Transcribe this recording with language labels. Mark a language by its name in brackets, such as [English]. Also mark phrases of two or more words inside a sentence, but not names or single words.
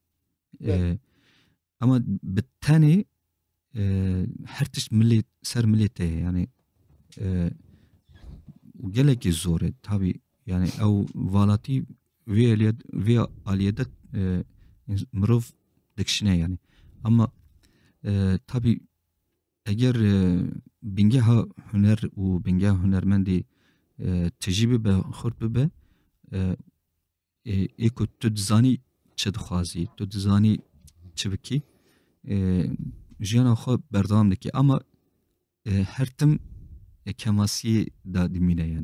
[Kurdish] Ama bi tenê her tişt millet ser milletê ye yani gelekî zor e tabii yani ew valatî vê aliyê de mirov dikişine yani. [Turkish] Ama tabii [Kurdish] eğer bingeha huner û bingeha hunermendî tijî bibe xurt bibe êku tu dizanî çi dixwazî, tu dizanî çi bikî jiyana xwe berdewam dikî ama her tim kemasiyê da dimîne yani.